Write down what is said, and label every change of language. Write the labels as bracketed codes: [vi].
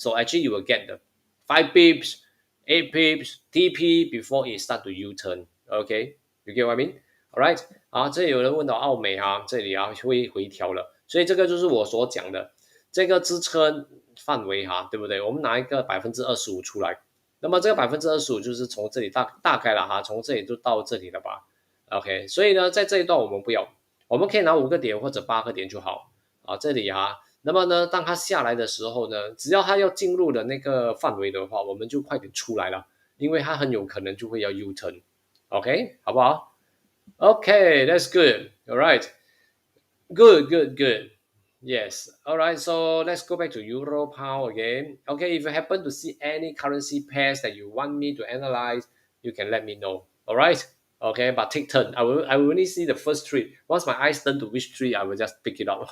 [en] So actually you will get the 5 pips, 8 pips, TP before it start to U-turn. Okay, you get what I mean? [zh] Alright， 这里有人问到澳美这里会回调了，所以这个就是我所讲的这个支撑范围对不对？我们拿一个25%出来，那么这个25%就是从这里大概了从这里就到这里了吧 ？OK， 所以呢，在这一段我们不要，我们可以拿5个点或者8个点就好这里那么呢，当它下来的时候呢，只要它要进入的那个范围的话，我们就快点出来了，因为它很有可能就会要 U turn。OK， 好不好？ [en] Okay, that's good. All right. Good, good, good. Yes. All right. So let's go back to Euro Pound again. Okay. If you happen to see any currency pairs that you want me to analyze, you can let me know. All right. Okay. But take turn. I will only see the first three. Once my eyes turn to which three, I will just pick it up.